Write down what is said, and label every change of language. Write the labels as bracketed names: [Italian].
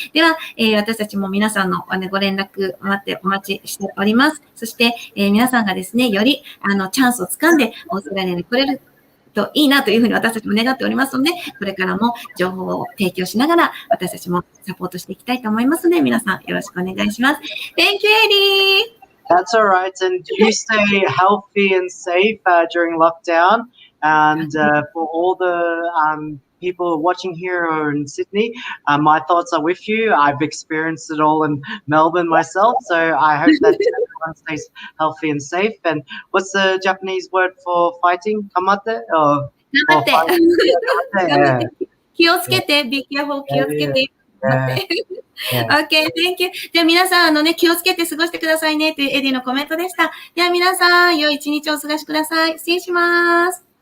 [Japanese] では、私たちも皆さんの、ご連絡お待ちしております。そして、皆さんがですね、より、チャンスをつかんで、オーストラリアに来れるといいなというふうに私たちも願っておりますので、これからも情報を提供しながら、私たちもサポートしていきたいと思いますので、皆さんよろしくお願いします。 [English] Thank you, Eddie! That's all right. And you stay healthy and safe during lockdown. And for all the people watching here or in Sydney, my thoughts are with you. I've experienced it all in Melbourne myself. So I hope that everyone stays healthy and safe. And what's the Japanese word for fighting? Kamate? Or [Japanese] 頑張って。 [English] yeah. [Japanese] 気をつけて、 [English] be careful, [Japanese] 気をつけて。 [English] Yeah. Okay, thank you. [Japanese] じゃあ皆さん、気をつけて過ごしてくださいねというエディのコメントでした。では皆さん、良い一日をお過ごしください。失礼します。